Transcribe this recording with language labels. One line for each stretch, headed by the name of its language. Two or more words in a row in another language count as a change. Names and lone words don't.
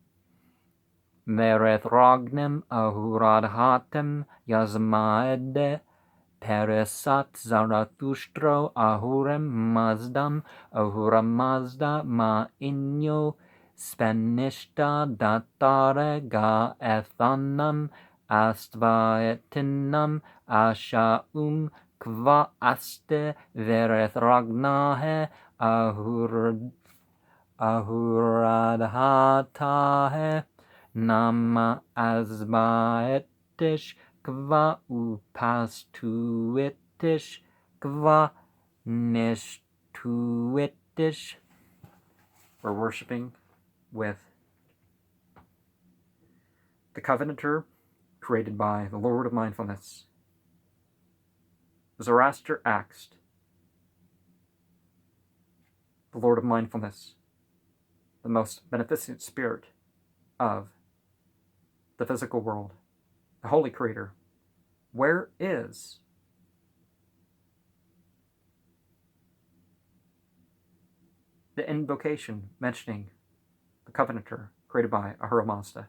Avestan: merethragnem ahuradhatem yazamaede peresat zarathustro ahurem mazdam ahura mazda ma inyo Spenishta datare ga ethanam astvaetinam ashaum kva aste verethragnahe ahuradhatahe nama asmaetish kva upastuitish kva nishtuitish.
English: We're worshiping with the Covenanter, created by the Lord of Mindfulness. Zoroaster asked the Lord of Mindfulness, the most beneficent spirit of the physical world, the Holy Creator, where is the invocation mentioning the Covenanter created by Ahura Mazda?